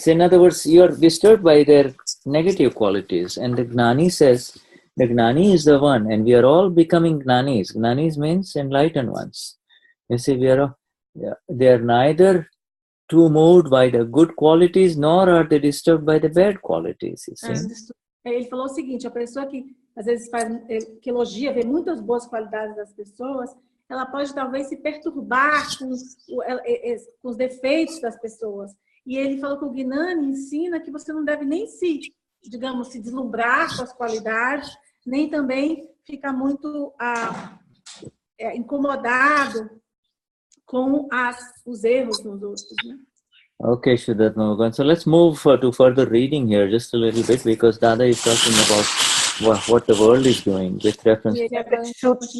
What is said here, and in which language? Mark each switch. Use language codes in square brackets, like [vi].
[en] So in other words, you're disturbed by their negative qualities. And the Gnani says, the Gnani is the one, and we are all becoming Gnanis. Gnanis means enlightened ones. You see, they are neither too moved by the good qualities, nor are they disturbed by the bad qualities, you see. [pt] Ele falou o seguinte, a pessoa que às vezes que elogia, vê muitas boas qualidades das pessoas, ela pode talvez se perturbar com os defeitos das pessoas. E ele falou que o Gnani ensina que você não deve nem se deslumbrar com as qualidades, nem também ficar muito incomodado com os erros nos outros, né? [en] Okay, Shuddhat Mogan. So let's move to further reading here just a little bit, because Dada is talking about what the world is doing with reference to...